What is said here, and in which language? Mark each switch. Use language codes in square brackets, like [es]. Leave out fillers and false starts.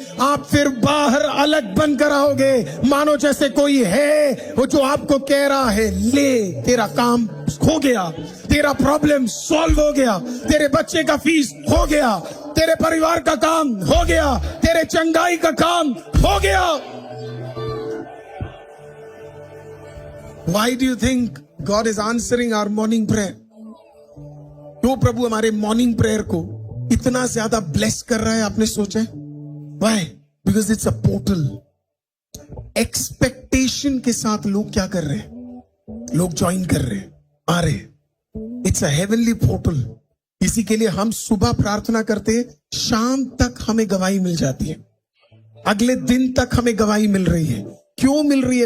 [hi] आप फिर बाहर अलग बनकर आओगे, मानो जैसे कोई है वो जो आपको कह रहा है, ले तेरा काम हो गया, तेरा प्रॉब्लम सॉल्व हो गया, तेरे बच्चे का फीस हो गया, तेरे परिवार का काम हो गया, तेरे चंगाई का काम हो गया। [en] Why do you think God is answering our morning prayer? [hi] क्यों प्रभु हमारे मॉर्निंग प्रेयर को इतना ज्यादा ब्लेस कर रहा है, आपने सोचा? [en] Why? Because it's a portal. [hi] Expectation के साथ लोग क्या कर रहे हैं? लोग ज्वाइन कर रहे हैं, आ रहे। [en] It's a heavenly portal. [hi] इसी के लिए हम सुबह प्रार्थना करते हैं, शाम तक हमें गवाही मिल जाती है, अगले दिन तक हमें गवाही मिल रही है। क्यों मिल रही है?